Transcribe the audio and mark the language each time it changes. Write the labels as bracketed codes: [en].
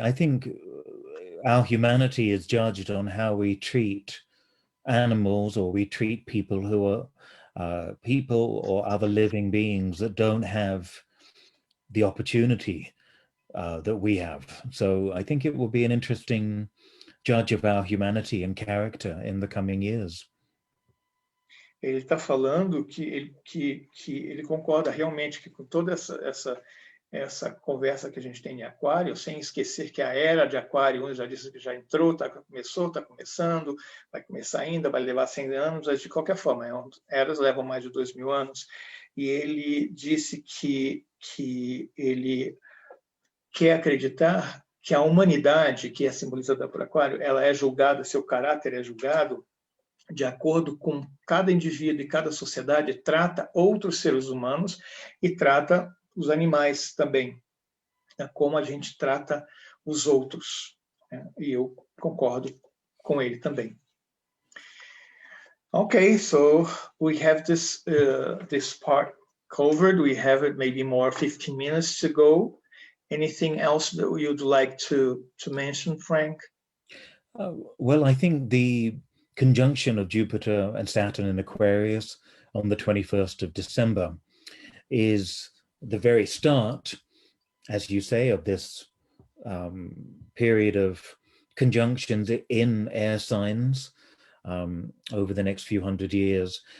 [en] I think our humanity is judged on how we treat animals, or we treat people who are people or other living beings that don't have the opportunity that we have. So I think it will be an interesting judge of our humanity and character in the coming years. [pt] Ele está falando que ele concorda realmente que com toda essa conversa que a gente tem em Aquário, sem esquecer que a era de Aquário, já disse que já entrou, começou, está começando, vai começar ainda, vai levar 100 anos, mas de qualquer forma, eras levam mais de 2.000 anos, e ele disse que ele quer acreditar que a humanidade, que é simbolizada por Aquário, ela é julgada, seu caráter é julgado de acordo com cada indivíduo e cada sociedade trata outros seres humanos e trata os animais também, né? Como a gente trata os outros, né? E eu concordo com ele também. [en] Okay, so we have this part covered. We have maybe more 15 minutes to go. Anything else that you'd like to mention, Frank? Well, I think the conjunction of Jupiter and Saturn in Aquarius on the 21st of December is the very start, as you say, of this period of conjunctions in air signs over the next few hundred years.